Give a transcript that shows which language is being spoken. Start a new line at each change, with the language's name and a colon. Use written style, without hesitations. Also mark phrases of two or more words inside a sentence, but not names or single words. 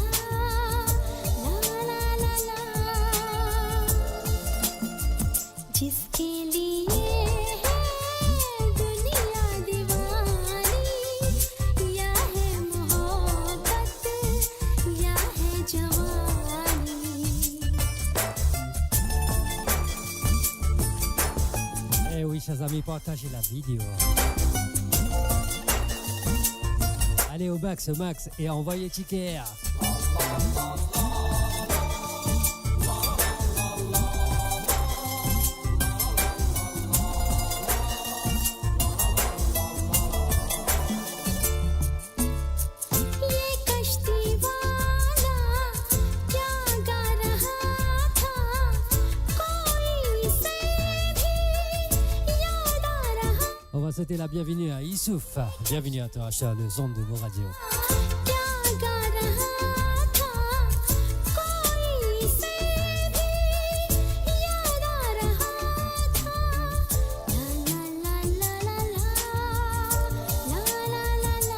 Hindi: ला ला ला ला जिसके लिए है दुनिया दीवानी या है मोहब्बत या है जवानी
French: Eh oui, chers amis, partagez la vidéo. Allez au max, et envoyez ticket.
Hindi: ये कश्ती वाला क्या गा रहा था कोई से भी याद आ रहा
French: On va souhaiter la bienvenue à Issouf. Bienvenue à toi, Charles, le son de vos radios.
Hindi: क्या गा रहा था कोई से भी याद आ रहा था ला ला ला ला ला ला ला